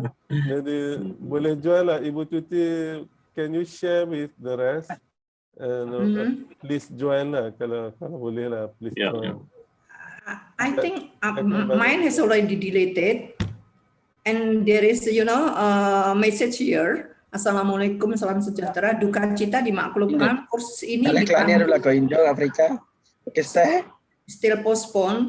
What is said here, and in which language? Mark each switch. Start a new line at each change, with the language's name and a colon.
Malay: Jadi boleh jual lah Ibu Tuti.
English: Can you share with the rest? Please join
Malay: lah kalau boleh lah.
English: Please join. I think mine has already deleted, and there is a message here.
Malay: Assalamualaikum, salam sejahtera, duka cita dimaklumkan kursus ini Afrika.
English: Still postponed.